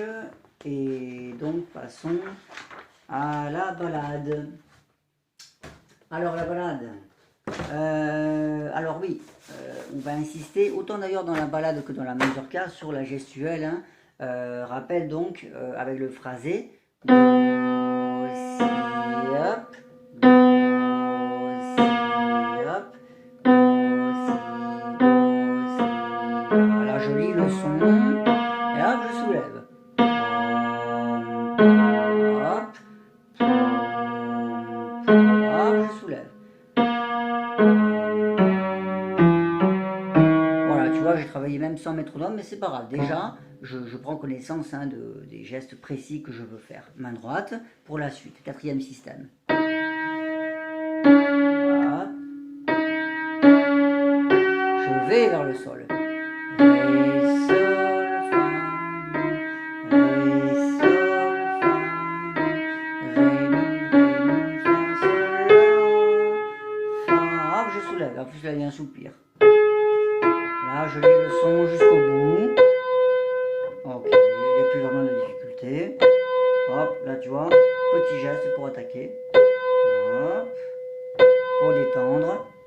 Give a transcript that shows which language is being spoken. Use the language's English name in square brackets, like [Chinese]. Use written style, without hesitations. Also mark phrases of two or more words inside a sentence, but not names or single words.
[French] Et donc passons à la balade. Alors la balade. Alors oui, on va insister, autant d'ailleurs dans la balade que dans la mazurka, sur la gestuelle. Hein. Rappel donc avec le phrasé. Do, si, hop. Do, si, hop. Do, si, do, si. Voilà, je lis le son. Et hop, je soulève. Hop. Hop, je soulève. Voilà, tu vois, j'ai travaillé même sans métronome, mais c'est pas grave. Déjà, je prends connaissance hein, des gestes précis que je veux faire. Main droite pour la suite, quatrième système. Voilà. Je vais vers le sol. Ré, sol, fa, ré, sol, fa, ré, mi, fa, sol, la, fa. Hop, je soulève. En plus, là, il y a un soupir. Là, je lis le son jusqu'au bout. Ok, il n'y a plus vraiment de difficulté. Hop, là tu vois, petit geste pour attaquer. Hop, pour détendre.